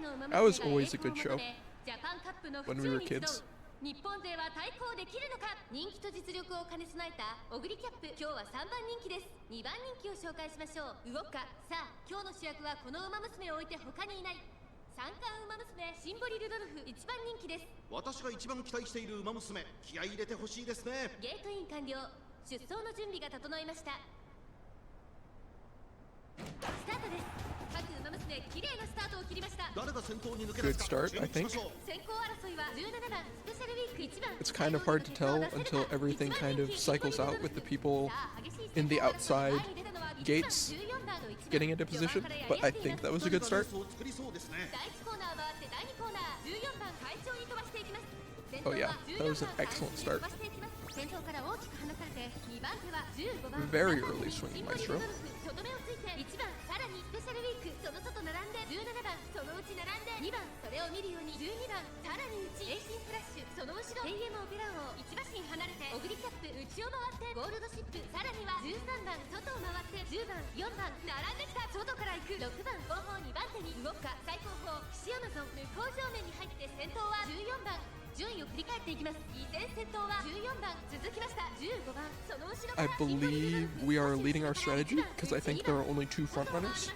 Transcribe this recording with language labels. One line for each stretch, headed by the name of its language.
English: That was always a good show when we were kids.
Japanese: 日本勢は対抗できるのか。人気と実力を兼ね備えたオグリキャップ、今日は3番人気です。 2番人気を紹介しましょう。動くか。さあ今日の主役はこの馬娘を置いて他にいない。三冠馬娘シンボリルドルフ1番人気です。私が一番期待している馬娘、気合い入れてほしいですね。ゲートイン完了。出走の準備が整いました。スタートです。各馬娘綺麗なスタートを切りました。誰が先頭に抜け出
English: Good
Japanese: すか
English: start, I think.
Japanese: 先行争いは17番スペシャルウィーク1番。
English: It's kind of hard to tell until everything kind of cycles out with the people in the outside gates getting into position, but I think that was a good start.
Japanese: 第1コーナー回って第2コーナー14番快調に飛ばしていきます。
English: Oh yeah, that was an excellent start.
Japanese: 先頭から大きく離されて2番手は15番
English: Very early swinging maestro.
Japanese: とどめをついて1番さらにスペシャルウィークその外並んで17番そのうち並んで2番それを見るように12番さらに内エイシンフラッシュその後ろ AM オペラ王1馬身離れてオグリキャップ内を回ってゴールドシップさらには13番外を回って10番4番並んできた外から行く6番後方2番手に動くか最後方岸アマゾン向こう正面に入って先頭は14番順位を振り返っていきます。依然先頭は14番続きました15番その後ろから
English: I believe we are leading our strategy because I think there are only 2 front runners.